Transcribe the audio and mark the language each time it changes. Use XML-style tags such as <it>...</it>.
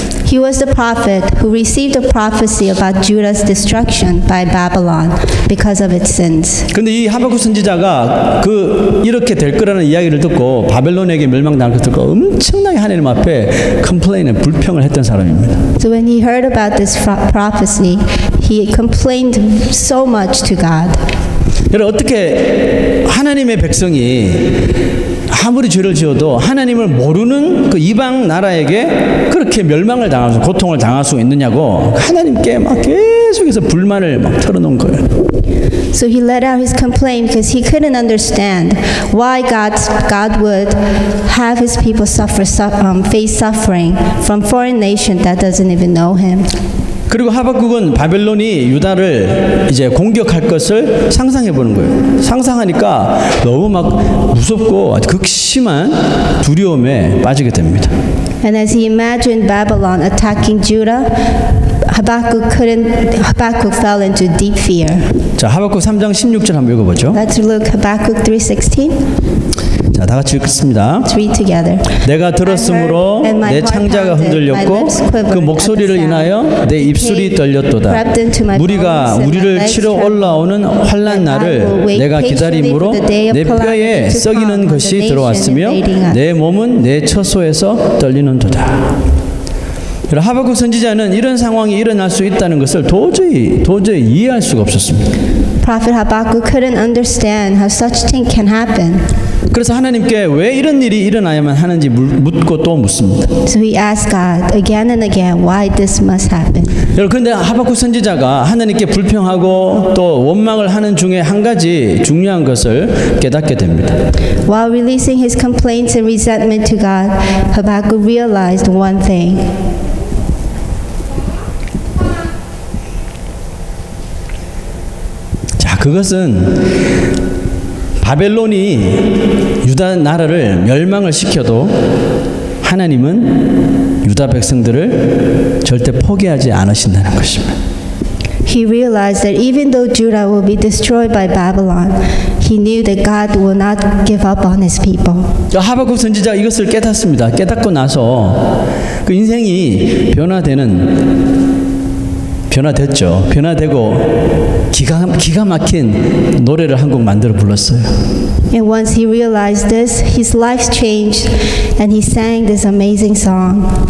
<en>He was the prophet who received a prophecy about Judah's destruction by Babylon because of its sins.</en> <ko>그런데 이 하박국 선지자가 이렇게 될 거라는 이야기를 듣고 바벨론에게 멸망당할 것을 듣고 엄청나게 하나님 앞에 불평을 했던 사람입니다.</ko> <en>So when he heard about this prophecy, he complained so much to God.</en> <ko>여러분 어떻게 하나님의 백성이 아무리 죄를 지어도 하나님을 모르는 그 이방 나라에게 그렇게 멸망을 당할 수, 고통을 당할 수 있느냐고 하나님께 막 계속해서 불만을 막 털어놓은 거예요.</ko> <en>So he let out his complaint because he couldn't understand why God would have his people face suffering from foreign nation that doesn't even know him.</en> <ko>그리고 하박국은 바벨론이 유다를 이제 공격할 것을 상상해 보는 거예요. 상상하니까 너무 막 무섭고 극심한 두려움에 빠지게 됩니다.</ko> <en>And as he imagined Babylon attacking Judah, Habakkuk fell into deep fear.</en> <ko>자, 하박국 3장 16절 한번 읽어보죠.</ko> <en>Let's look Habakkuk 3:16.</en> <ko>자, 다 같이 읽겠습니다.</ko> <en>Let's read together.</en> <ko>내가 들었으므로 내 창자가 흔들렸고 그 목소리를 인하여 내 입술이 떨렸도다. 무리가 우리를 치러 올라오는 환난 날을 내가 기다림으로 내 뼈에 썩이는 것이 들어왔으며 내 몸은 내 처소에서 떨리는도다. 하박국 선지자는 이런 상황이 일어날 수 있다는 것을 도저히 이해할 수가 없었습니다.</ko> <en>Prophet Habakkuk couldn't understand how such thing can happen.</en> <ko>그래서 하나님께 왜 이런 일이 일어나야만 하는지 묻고 또 묻습니다.</ko> <en>So he asked God again and again why this must happen.</en> <ko>여러분, 그런데 하박국 선지자가 하나님께 불평하고 또 원망을 하는 중에 한 가지 중요한 것을 깨닫게 됩니다.</ko> <en>While releasing his complaints and resentment to God, Habakkuk realized one thing.</en> <ko>자, 그것은 바벨론이 유다 나라를 멸망을 시켜도 하나님은 유다 백성들을 절대 포기하지 않으신다는 것입니다.</ko> <en>He realized that even though Judah will be destroyed by Babylon, he knew that God will not give up on his people.</en> <ko>하박국 선지자가 이것을 깨닫습니다. 깨닫고 나서 그 인생이 변화됐죠. 변화되고 기가 막힌 노래를 한 곡 만들어 불렀어요.</ko> <en>And once he realized this, his life changed and he sang this amazing song.</en>